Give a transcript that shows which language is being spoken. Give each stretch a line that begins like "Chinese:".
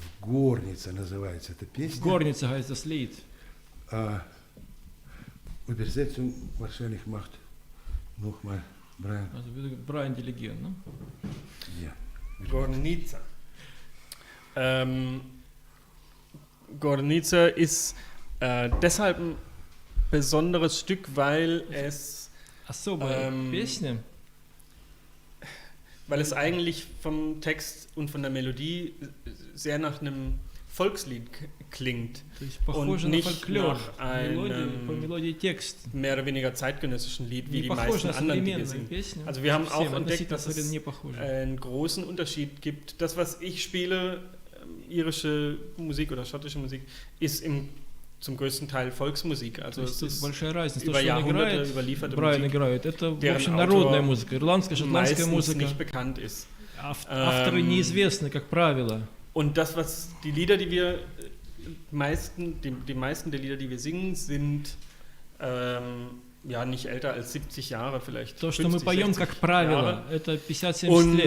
Russian: Горница называется эта песня.
German: Горница heißt das Lied. Übersetzung wahrscheinlich macht nochmal Brian. Also würde Brian delegieren, ne? Ja. Gornica. Gornica ist deshalb ein besonderes Stück, weil es
Russian: Песня.
German: Weil es eigentlich vom Text und von der Melodie sehr nach einem Volkslied klingt und nicht nach einem mehr oder weniger zeitgenössischen Lied wie die meisten anderen, die wir singen. Also wir haben auch entdeckt, dass es einen großen Unterschied gibt. Das, was ich spiele, irische Musik oder schottische Musik, ist zum größten Teil Volksmusik. Also es ist über Jahrhunderte überlieferte Musik, deren Autor meistens nicht bekannt ist.
Russian: Авторы неизвестны, как правило.
German: Und das, was die Lieder, die wir die meisten der Lieder, die wir singen, sind ja nicht älter als 70 Jahre vielleicht.
Russian: То, что мы поем, как правило, это 50-70 лет.